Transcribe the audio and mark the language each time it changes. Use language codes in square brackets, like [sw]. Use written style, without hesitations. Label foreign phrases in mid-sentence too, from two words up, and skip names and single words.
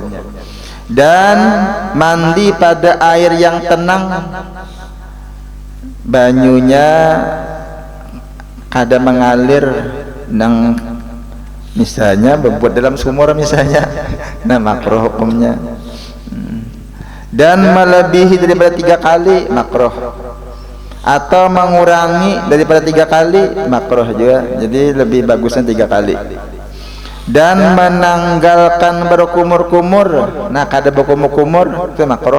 [id] Dan mandi pada air yang tenang, [bjn] banyunya kada mengalir nang [id] misalnya berbuat dalam sumur misalnya, nah makruh hukumnya. Dan melebihi daripada 3 kali makruh, atau mengurangi daripada 3 kali makruh juga. Jadi lebih bagusnya 3 kali. Dan menanggalkan berkumur-kumur, nah kada berkumur-kumur itu makruh.